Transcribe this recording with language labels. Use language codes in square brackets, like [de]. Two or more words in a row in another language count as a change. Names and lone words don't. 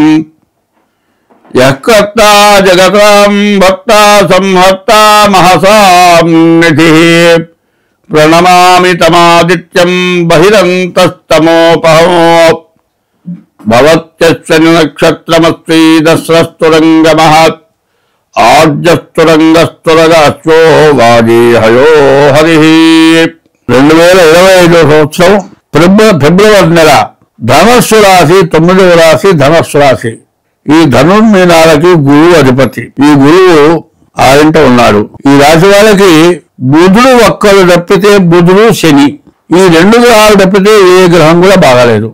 [sa] यः कर्ता जगतां भक्ता संहर्ता महसां निधिः प्रणमामि तमादित्यं बहिरन्तस्तमोपहमो भवत्यस्य नक्षत्रमस्ति दस्रस्तुरङ्गमः आद्यस्तुरङ्गस्तुरगाश्वो वाजीहयो हरिः। [te] 2025 సంవత్సరం ఫిబ్రవరి నెల ధనస్సు రాశి 9వ రాశి ధనస్సు రాశి. ఈ ధనుర్మీనాలకి గురువు అధిపతి. ఈ గురువు ఆరింట ఉన్నాడు. ఈ రాశి వాళ్ళకి బుధుడు ఒక్కరు తప్పితే బుధుడు శని ఈ రెండు గ్రహాలు తప్పితే ఏ గ్రహం కూడా బాగాలేదు.